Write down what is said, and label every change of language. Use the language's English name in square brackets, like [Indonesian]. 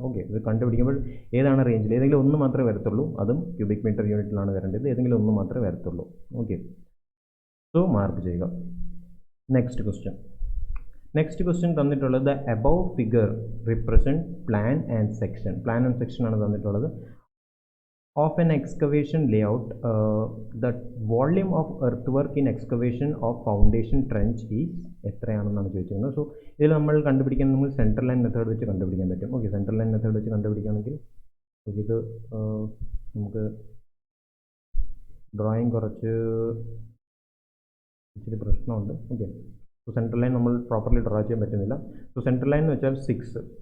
[Malayalam] Okay, ഇത് കണ്ടുപിടിക്കുമ്പോൾ ഏതാണ് റേഞ്ചിൽ, ഏതെങ്കിലും ഒന്ന് മാത്രമേ വരത്തുള്ളൂ, അതും ക്യൂബിക് മീറ്റർ യൂണിറ്റിലാണ് വരേണ്ടത്. ഏതെങ്കിലും ഒന്ന് മാത്രമേ വരത്തുള്ളൂ. ഓക്കെ, സോ മാർക്ക് ചെയ്യുക. [English] Next question തന്നിട്ടുള്ളത് the above figure represent plan and section. [Malayalam] Plan and section ആണ് തന്നിട്ടുള്ളത്. [English] Of an excavation layout, the volume of earthwork in excavation of foundation trench is [Malayalam] എത്രയാണെന്നാണ് ചോദിച്ചിരുന്നത്. So ഇതിൽ നമ്മൾ കണ്ടുപിടിക്കാൻ നമ്മൾ സെൻട്രൽ ലൈൻ മെത്തേഡ് വെച്ച് കണ്ടുപിടിക്കാൻ പറ്റും. ഓക്കെ, സെൻട്രൽ ലൈൻ മെത്തേഡ് വെച്ച് കണ്ടുപിടിക്കുകയാണെങ്കിൽ ഇത് നമുക്ക് ഡ്രോയിങ് കുറച്ച് ഇച്ചിരി പ്രശ്നമുണ്ട്. ഓക്കെ, സോ സെൻട്രൽ ലൈൻ നമ്മൾ പ്രോപ്പർലി ഡ്രോ ചെയ്യാൻ പറ്റുന്നില്ല. സോ സെൻട്രൽ ലൈൻ എന്ന് വെച്ചാൽ 6.